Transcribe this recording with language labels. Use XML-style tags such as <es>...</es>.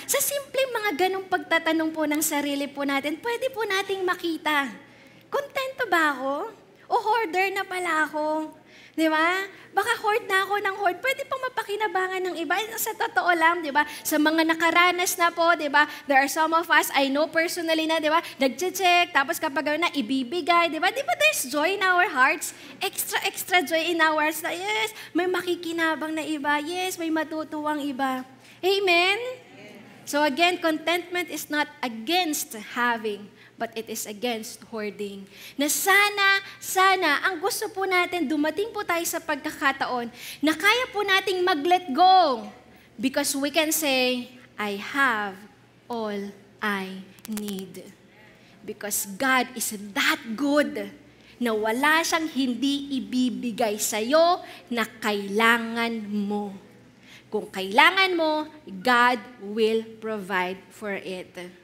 <tl>Sa simpleng mga ganong pagtatanong po ng sarili po natin, pwede po nating makita. Kontento ba ako? O hoarder na pala ako? Di ba? Baka hoard na ako ng hoard. Pwede pang mapakinabangan ng iba. Sa totoo lang, di ba? Sa mga nakaranas na po, di ba?</tl> <en>There are some of us, I know personally</en> <tl>na, di ba? Nagche-check, tapos kapag na, ibibigay, di ba? Di ba</tl> <en>there's joy in our hearts? Extra joy in our hearts na, yes,</en> <tl>may makikinabang na iba. Yes, may matutuwang iba. Amen?</tl> <en>So again, contentment is not against having, but it is against hoarding.</en> <tl>Na sana, ang gusto po natin, dumating po tayo sa pagkakataon na kaya po nating mag-let go.</tl> <en>Because we can say, I have all I need. Because God is that good</en> <tl>na wala siyang hindi ibibigay sa'yo na kailangan mo. Kung kailangan mo,</tl> <en>God will provide for it.</en>